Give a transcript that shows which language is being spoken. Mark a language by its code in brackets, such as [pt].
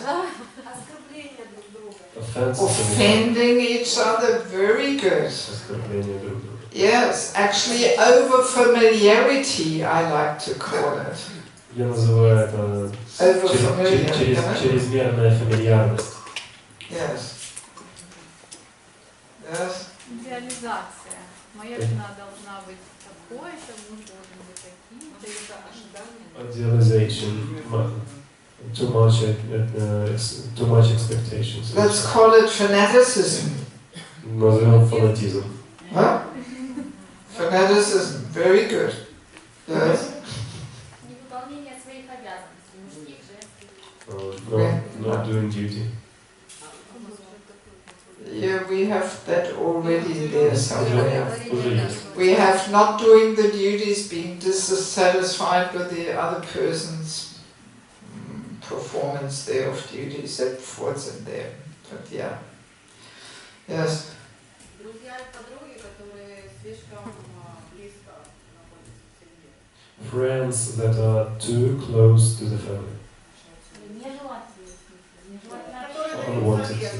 [ru] Оскорбление друг друга. [en] Offenses. Offending each other, very good. [ru] Оскорбление друг друга. [en] Yes, actually over familiarity, I like to call it. [ru] Я называю это чрезмерная фамильярность. [en] Yes. Yes. [ru] Идеализация. Моя жена должна быть такой-то, муж должен быть таким. Это ожидание. [en] Idealization. Too much expectations. Let's call it fanaticism. [ru] Назовем фанатизм. [en] Huh? Fanaticism, very good. Yes. [ru] Невыполнение своих обязанностей, мужских, женских. [en] Not doing duty. Yeah, we have that already there somewhere. [ru] Уже есть. [en] We have not doing the duties, being dissatisfied with the other person's performance there of duties. That's what's in there. But yeah. Yes. [ru] Друзья и подруги, которые слишком близко находятся в семье. [en] Friends that are too close to the family. Unwanted.